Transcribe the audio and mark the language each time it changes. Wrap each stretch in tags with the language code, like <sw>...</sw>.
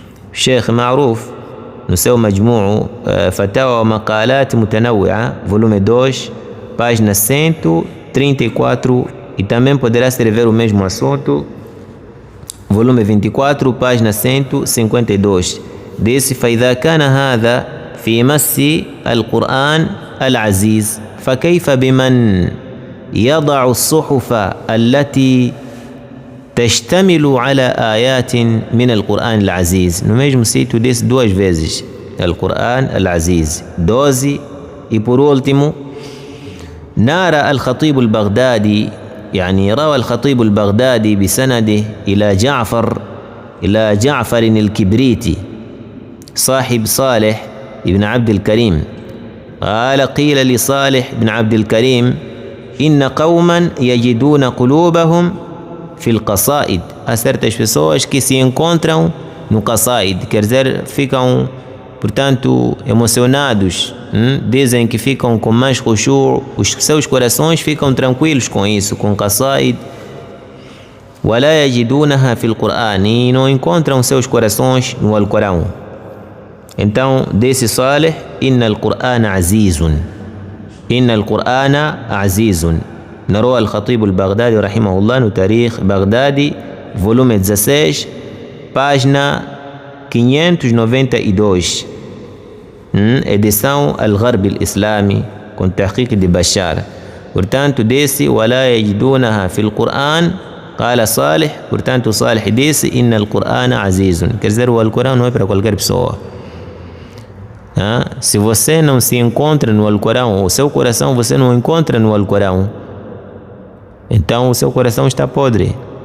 <pt>Sheikh Ma'ruf, no seu Majmu'u Fatawa wa Maqalat Mutanawwi'a, volume 2, página 100 34, e também poderá escrever o mesmo assunto, volume 24, página 152. Disse:</pt> <ar>فإذا كان هذا في مس القرآن العزيز فكيف بمن يضع الصحف التي تشتمل على آيات من القرآن العزيز.</ar> <pt>No mesmo sítio disse duas vezes القرآن العزيز 12. E por último,</pt> <ar>نرى الخطيب البغدادي، يعني روى الخطيب البغدادي بسنده إلى جعفر الكبريتي صاحب صالح بن عبد الكريم قال: قيل لصالح بن عبد الكريم إن قوما يجدون قلوبهم في القصائد.</ar> <pt>Há certas pessoas que se encontram no qasaid, quer dizer, ficam, portanto, emocionados, dizem que ficam com mais khushu', os seus corações ficam tranquilos com isso, com qasaid.</pt> <ar>ولا يجدونها في القرآن,</ar> <pt>e não encontram seus corações no Alcorão. Então disse Salih:</pt> <ar>inna al-Qur'ana azizun, inna al-Qur'ana azizun.</ar> <pt>Narou al-Khatib al-Baghdadi rahimahullah no Tarikh Baghdadi, volume 16, página 592, edição Al-Gharb al-Islami, com tahqiq de Bashar. Portanto disse:</pt> <ar>ولا يجدونها في القرآن. قال صالح,</ar> <pt>portanto Salih disse:</pt> <ar>inna al-Qur'ana azizun.</ar> <pt>Quer dizer, o Alcorão não é para qualquer pessoa. Se você não se encontra no Alcorão, o seu coração você não encontra no Alcorão, então o seu coração está podre.</pt>